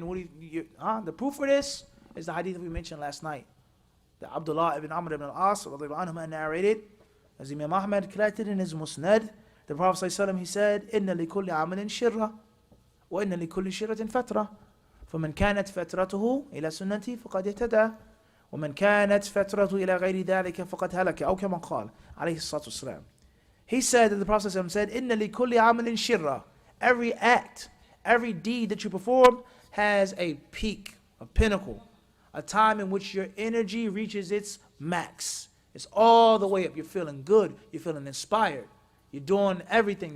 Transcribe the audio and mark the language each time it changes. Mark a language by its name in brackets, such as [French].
[English] The proof for this is the hadith that we mentioned last night. That Abdullah ibn Amr ibn al-As narrated, as Imam Ahmad collected in his Musnad, the Prophet ﷺ, he said, [Arabic] إِنَّ لِكُلِّ عَمَلٍ شِرَّةٍ وَإِنَّ لِكُلِّ شِرَّةٍ فَتْرَةٍ فَمَنْ كَانَتْ فَتْرَتُهُ إِلَى سُنَّتِي فَقَدْ اهْتَدَى ومن كانت فترته إلى غير ذلك فقد هلك أو كما قال عليه الصلاة والسلام. [English] He said that the Prophet said, [Arabic] إن لكل عمل شرة. [English] Every act, every deed that you perform has a peak, a pinnacle, a time in which your energy reaches its max. It's all the way up. You're feeling good. You're feeling inspired. You're doing everything.